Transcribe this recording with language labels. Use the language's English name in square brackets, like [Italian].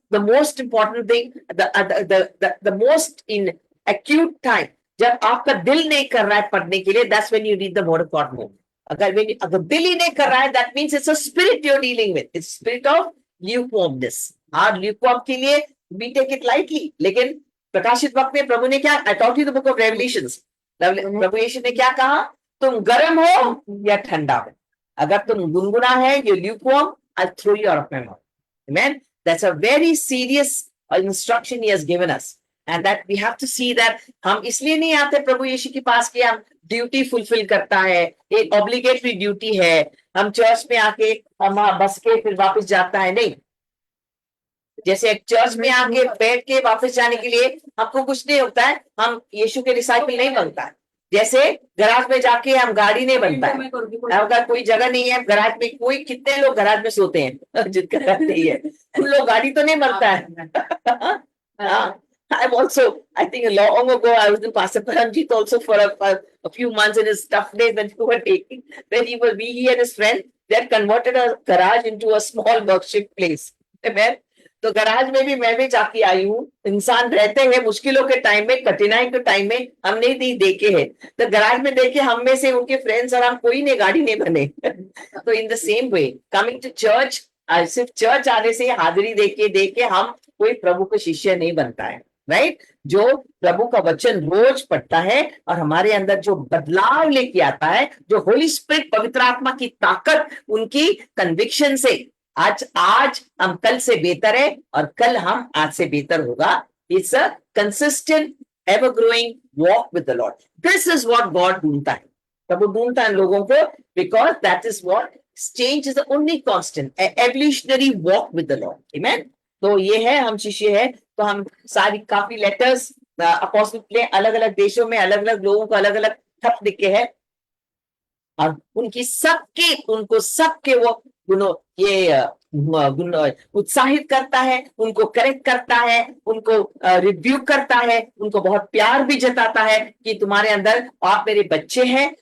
[English] The most important thing, the most in acute time, [Hindi] जब आपका दिल नहीं कर रहा है पढ़ने के लिए, [English] that's when you need the word of God more. [Hindi] अगर दिल ही नहीं कर रहा है, [English] that means it's a spirit you're dealing with. It's spirit of lukewarmness. और lukewarm के लिए we take it lightly. [Hindi] लेकिन प्रकाशित वक्त में प्रभु ने क्या, [English] I taught you the book of Revelations. [Hindi] प्रभु यीशु ने क्या कहा? तुम गर्म हो या ठंडा हो, अगर तुम गुनगुना है, [English] you lukewarm, I'll throw you out of my mouth. Amen. That's a very serious instruction he has given us, and that we have to see that [Hindi] हम इसलिए नहीं आते प्रभु यीशु के पास कि हम ड्यूटी फुलफिल करता है, एक ऑब्लिगेटरी ड्यूटी है, हम चर्च में आके हम बस के फिर वापस जाता है, नहीं. जैसे चर्च में आके बैठ के वापस जाने के लिए हमको कुछ नहीं होता है, हम यीशु के डिसाइपल नहीं बनता है. जैसे गराज में जाके हम गाड़ी नहीं बनता है, अगर कोई जगह नहीं है गराज में, कोई कितने लोग गराज में सोते हैं जिनका नहीं है, उन लोग गाड़ी तो नहीं बनता है. [English] I've also, I think long ago, I was in Pastor Paramjit also for a few months in his tough days when we were taking, when he and his friend, they had converted a garage into a small worship place. Amen. [Hindi] तो garage में भी मैं भी जाके आई हूँ. इंसान रहते हैं मुश्किलों के टाइम में, कठिनाई के टाइम में, हमने नहीं देखे हैं, तो गराज में देखे हम में से उनके फ्रेंड्स और हम कोई ने गाड़ी नहीं बने. तो [English] in the same way coming to church, [Hindi] सिर्फ चर्च आने से हाजिरी देके हम कोई प्रभु का शिष्य नहीं बनता है, राइट. जो प्रभु का वचन रोज पढ़ता है और हमारे अंदर जो बदलाव लेके आता है, जो होली स्पिरिट पवित्र आत्मा की ताकत, उनकी कन्विक्शन से आज हम कल से बेहतर है और कल हम आज से बेहतर होगा. [English] It's a consistent ever growing walk with the Lord. This is what God [Hindi] ढूंढता है, प्रभु ढूंढता है लोगों को, [English] Because that is what change is the only constant, evolutionary walk with the Lord. Amen. [Hindi] तो ये है, हम शिष्य है, तो हम सारी काफी लेटर्स अपोस्टल ने अलग अलग देशों में अलग अलग लोगों को अलग अलग खत लिखे हैं, और उनको सबके वो गुणों ये गुण उत्साहित करता है, उनको करेक्ट करता है, उनको रिव्यूक करता है, उनको बहुत प्यार भी जताता है कि तुम्हारे अंदर आप मेरे बच्चे हैं।